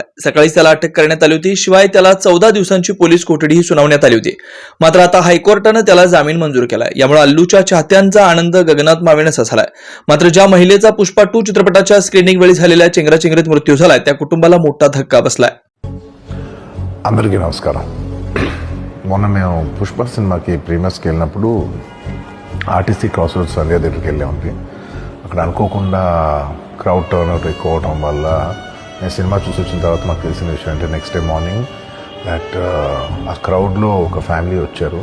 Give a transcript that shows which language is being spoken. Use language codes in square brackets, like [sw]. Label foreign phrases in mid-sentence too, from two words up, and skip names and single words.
[mr] सकाळीच त्याला अटक करण्यात आली होती. शिवाय त्याला 14 दिवसांची पोलीस कोठडीही सुनावण्यात आली होती. मात्र आता हायकोर्टानं त्याला जामीन मंजूर केलाय. यामुळे अल्लूच्या चाहत्यांचा आनंद गगनात मावेनासा झालाय. मात्र ज्या महिलेचा पुष्पा 2 चित्रपटाच्या स्क्रीनिंग वेळी झालेल्या चेंगराचेंगरीत मृत्यू झालाय त्या कुटुंबाला मोठा धक्का बसलाय. [te] అందరికీ నమస్కారం. మొన్న మేము పుష్ప సినిమాకి ప్రీమియర్స్కి వెళ్ళినప్పుడు ఆర్టీసీ క్రాస్ రోడ్స్ సంధ్య దగ్గరికి వెళ్ళామండి. అక్కడ అనుకోకుండా [en] crowd turn out [te] ఎక్కువ అవడం వల్ల నేను సినిమా చూసి వచ్చిన తర్వాత మాకు తెలిసిన విషయం అంటే [en] next day morning that [te] ఆ క్రౌడ్లో ఒక ఫ్యామిలీ వచ్చారు.